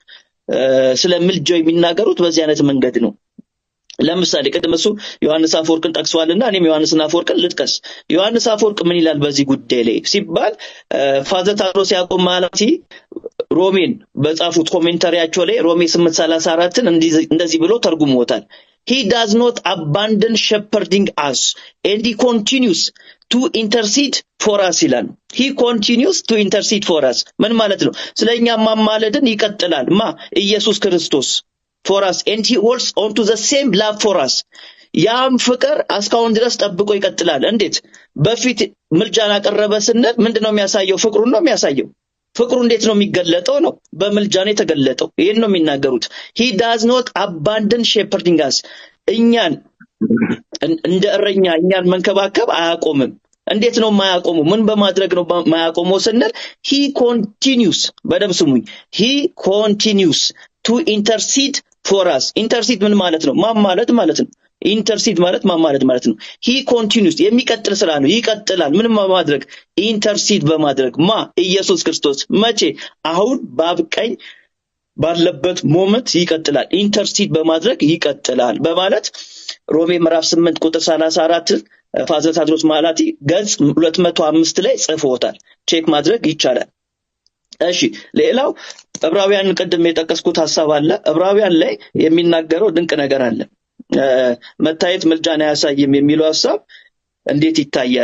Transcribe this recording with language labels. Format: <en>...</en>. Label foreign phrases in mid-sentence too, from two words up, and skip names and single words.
<am>ስለ ምልጃው የሚናገሩት በዚህ አይነት መንገድ ነው። ለምሳሌ ቅድም እሱ ዮሐንስ አፈወርቅን ጠቅሷልና እኔም ዮሐንስ አፈወርቅን ልጥቀስ። ዮሐንስ አፈወርቅ ምን ይላል በዚህ ጉዳይ ላይ ሲባል ፋዘር ታድሮስ ያዕቆብ ማላቲ ሮሜን በጻፉት ኮሜንታሪያቸው ላይ ሮሜ 8:34ን እንደዚህ ብሎ ተርጉሞታል።</am> <en>He does not abandon shepherding us and he continues to intercede for us</en> <am>ይላል።</am> <en>He continues to intercede for us</en> <am>ምን ማለት ነው? ስለኛ ማማለድን ይቀጥላል። ኢየሱስ ክርስቶስ</am> <en>for us and he holds on to the same love for us</en> <am>ያም ፍቅር እስካሁን ድረስ ጠብቆ ይቀጥላል። እንዴት? በፊት ምልጃን አቀረበ ስንል ምንድነው የሚያሳየው? ፍቅሩን ነው የሚያሳየው። ፍቅሩ እንዴት ነው የሚገለጠው? ነው በምልጃን የተገለጠው። ይሄን ነው የሚናገሩት።</am> <en>he does not abandon shepherding us</en> <am>እኛን እንደ እረኛ እኛን መንከባከብ አያቆምም። እንዴት ነው የማያቆመው? ምን በማድረግ ነው የማያቆመው ስንል</am> <en>he continues</en> <am>በደም ስሙኝ</am> <en>he continues to intercede for us።</en> <am>intercede ምን ማለት ነው? ማማለድ ማለት ነው። ኢንተርሲድ ማለት ማማለድ ማለት ነው።</am> <en>he continues</en> <am>የሚቀጥል ስራ ነው። ይቀጥላል። ምን በማድረግ? ኢንተርሲድ በማድረግ ኢየሱስ ክርስቶስ መቼ? አሁን በአብ ቀኝ ባለበት ሞመንት ይቀጥላል። ኢንተርሲድ በማድረግ ይቀጥላል በማለት ሮሜ ምዕራፍ 8 ቁጥር 34 ፋዘር ታድሮስ ማላቲ ገጽ 205 ላይ ጽፎታል። ቼክ ማድረግ ይቻላል። እሺ፣ ሌላው ዕብራውያን ቅድም የጠቀስኩት ሐሳብ አለ። ዕብራውያን ላይ የሚናገረው ድንቅ ነገር አለ። መታየት ምልጃን አያሳይም የሚለው ሐሳብ እንዴት ይታያል?</am>